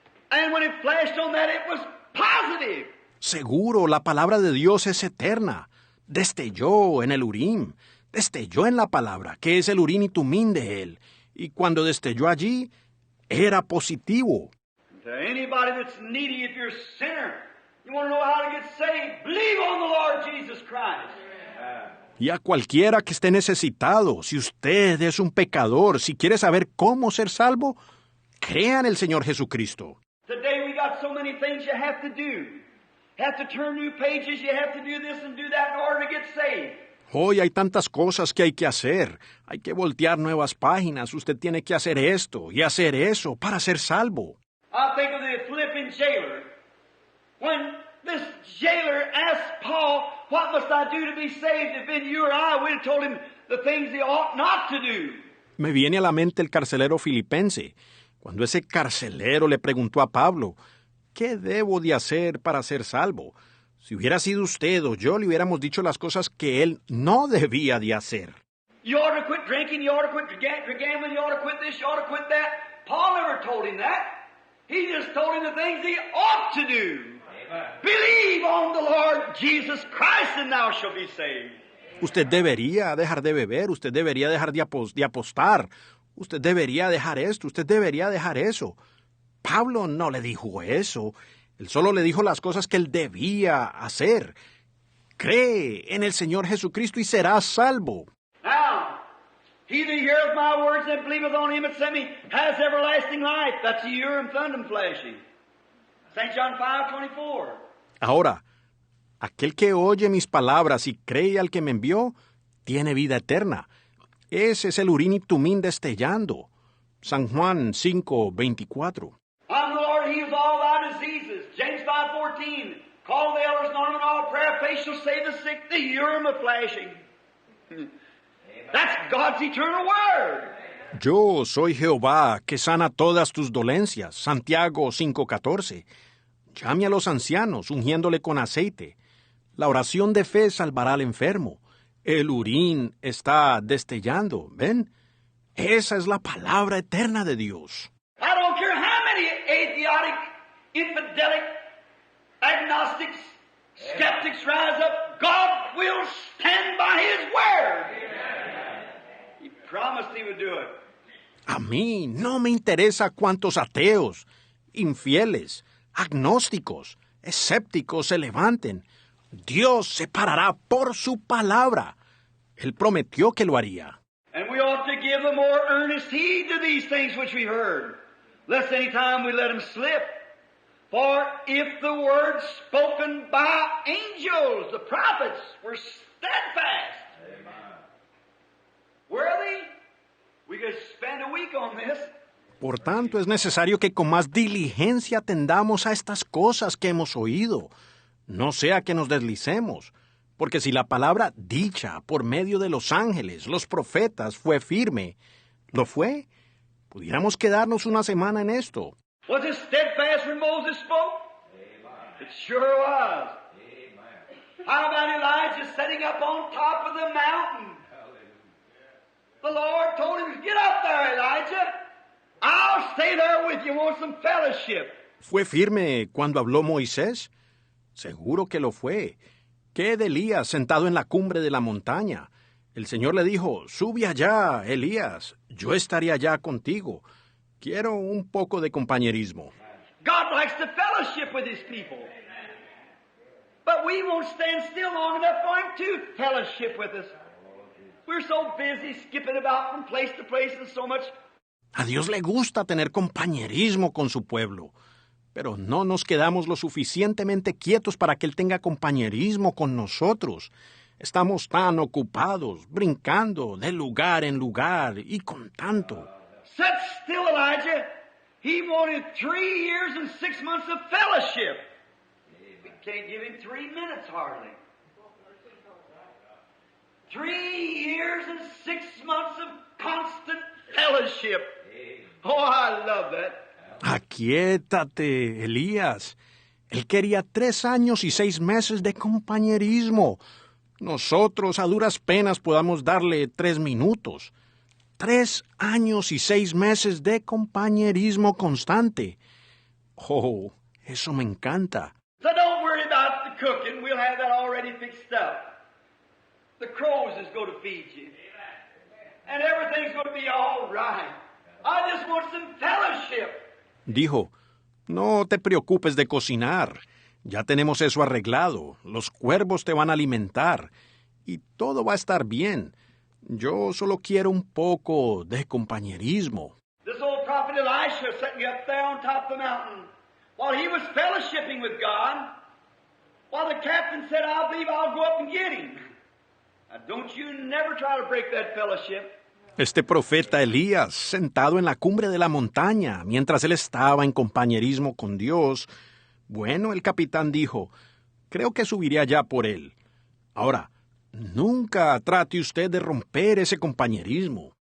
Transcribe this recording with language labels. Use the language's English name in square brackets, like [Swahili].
[English] And when it flashed on that, it was positive. [Spanish] Seguro, la palabra de Dios es eterna. Destelló en el Urim, destelló en la palabra, que es el Urim y Tumim de Él. Y cuando destelló allí, era positivo. [English] To anybody that's needy, if you're a sinner, you want to know how to get saved, believe on the Lord Jesus Christ. [Spanish] Y a cualquiera que esté necesitado, si usted es un pecador, si quiere saber cómo ser salvo, crea en el Señor Jesucristo. [English] Today we got so many things you have to do. You have to turn new pages, you have to do this and do that in order to get saved. [Spanish] Hoy hay tantas cosas que hay que hacer. Hay que voltear nuevas páginas. Usted tiene que hacer esto y hacer eso para ser salvo. [English] I think of the Philippian jailer. When this jailer asked Paul, what must I do to be saved? If been you or I, we'd have told him the things he ought not to do. [Spanish] Me viene a la mente el carcelero filipense, cuando ese carcelero le preguntó a Pablo, ¿qué debo de hacer para ser salvo? Si hubiera sido usted o yo, le hubiéramos dicho las cosas que él no debía de hacer. [English] You ought to quit drinking, you ought to quit gambling, you ought to quit this, you ought to quit that. Paul never told him that. He just told him the things he ought to do. Amen. Believe on the Lord Jesus Christ and thou shalt be saved. [Spanish] Usted debería dejar de beber, usted debería dejar de apostar, usted debería dejar esto, usted debería dejar eso. Pablo no le dijo eso, él solo le dijo las cosas que él debía hacer. Cree en el Señor Jesucristo y serás salvo. [English] Now, he that heareth my words and believeth on him that sent me has everlasting life. That's the Urim Thummim flashing. St. John 5:24. [Spanish] Ahora, aquel que oye mis palabras y cree al que me envió, tiene vida eterna. Ese es el Urim y Tumim destellando. San Juan 5:24. [English] I'm the Lord, he heals all thy diseases. James 5:14. Call the elders, anoint them in all prayer, faith shall save the sick. The Urim of flashing. That's God's eternal word. [Spanish] Yo soy Jehová, que sana todas tus dolencias. Santiago 5:14. Llame a los ancianos, ungiéndole con aceite. La oración de fe salvará al enfermo. El Urim está destellando, ¿ven? Esa es la palabra eterna de Dios. [English] I don't care how many atheistic, infidelic, agnostics, skeptics rise up, God will stand by His word. He promised He would do it. [Spanish] A mí no me interesa cuántos ateos, infieles, agnósticos, escépticos se levanten. Dios se parará por su palabra. Él prometió que lo haría. [English] And we ought to give the more earnest heed to these things which we heard, lest any time we let them slip. For if the words spoken by angels, the prophets, were steadfast, worthy, we could spend a week on this. [Spanish] Por tanto, es necesario que con más diligencia atendamos a estas cosas que hemos oído, no sea que nos deslicemos, porque si la palabra dicha por medio de los ángeles, los profetas, fue firme, ¿lo fue? Pudiéramos quedarnos una semana en esto. [English] Was it steadfast when Moses spoke? It sure was. How about Elijah sitting up on top of the mountain? The Lord told him, get up there, Elijah. I'll stay there with you. Want some fellowship? [Spanish] ¿Fue firme cuando habló Moisés? Seguro que lo fue. ¿Qué de Elías sentado en la cumbre de la montaña? El Señor le dijo, sube allá, Elías, yo estaré allá contigo. Quiero un poco de compañerismo. [English] God likes to fellowship with His people. But we won't stand still long enough for Him to fellowship with us. We're so busy skipping about from place to place and so much. [Spanish] A Dios le gusta tener compañerismo con su pueblo, pero no nos quedamos lo suficientemente quietos para que Él tenga compañerismo con nosotros. Estamos tan ocupados, brincando de lugar en lugar y con tanto. [English] Sit still, Elijah. He wanted 3 years and 6 months of fellowship. We can't give him 3 minutes hardly. 3 years and 6 months of constant fellowship. Oh, I love that. [Spanish] Aquíétate, Elías. Él quería 3 años y 6 meses de compañerismo. Nosotros a duras penas podamos darle 3 minutos. 3 años y 6 meses de compañerismo constante. Oh, eso me encanta. [English] So don't worry about the cooking. We'll have that already fixed up. The crows is going to feed you. And everything's going to be all right. I just want some fellowship. [Spanish] Dijo, no te preocupes de cocinar. Ya tenemos eso arreglado. Los cuervos te van a alimentar. Y todo va a estar bien. Yo solo quiero un poco de compañerismo. [English] This old prophet Elisha sitting up there on top of the mountain while he was fellowshipping with God, while the captain said, I believe I'll go up and get him. Now, don't you never try to break that fellowship. [Spanish] Este profeta Elías, sentado en la cumbre de la montaña, mientras él estaba en compañerismo con Dios, bueno, el capitán dijo, creo que subiré allá por él. Ahora, nunca trate usted de romper ese compañerismo.